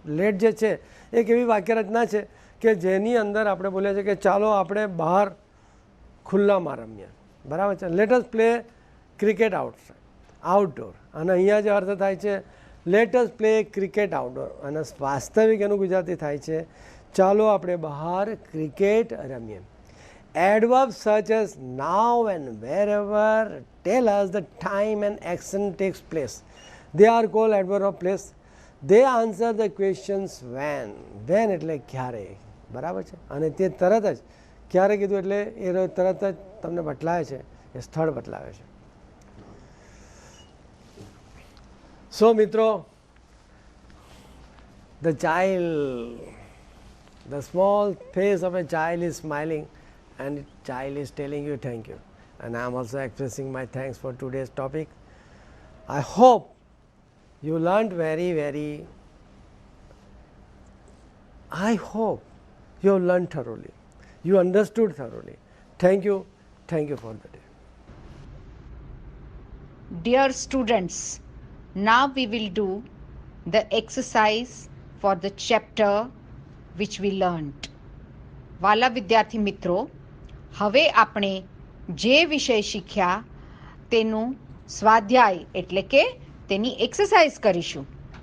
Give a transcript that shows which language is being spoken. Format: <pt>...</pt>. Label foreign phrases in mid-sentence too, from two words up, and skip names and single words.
<gu>લેટ જે છે એક એવી વાક્ય રચના છે કે જેની અંદર આપણે બોલીએ છીએ કે ચાલો આપણે બહાર ખુલ્લામાં રમીએ, બરાબર છે.</gu> <en>let us play cricket outdoor.</en> <gu>અને અહીંયા જે અર્થ થાય છે</gu> <en>let us play cricket outdoor,</en> <gu>અને વાસ્તવિક એનું ગુજરાતી થાય છે ચાલો આપણે બહાર ક્રિકેટ રમીએ.</gu> <en>Adverbs such as now and wherever tell us the time and action takes place. They are called adverb of place. They answer the questions when.</en> <gu>When એટલે ક્યારે, બરાબર છે. અને તે તરત જ ક્યારે કીધું એટલે એ તરત જ તમને બદલાય છે, એ સ્થળ બદલાવે છે. સો મિત્રો,</gu> <en>the child, the small face of a child is smiling and the child is telling you thank you, and I am also expressing my thanks for today's topic. I hope you learned I hope you have learned thoroughly, you understood thoroughly. Thank you for the day. Dear students, now we will do the exercise for the chapter which we learnt.</en> <gu>વાલા વિદ્યાર્થી મિત્રો, હવે આપણે જે વિષય શીખ્યા તેનું સ્વાધ્યાય એટલે કે તેની એક્સરસાઇઝ કરીશું.</gu>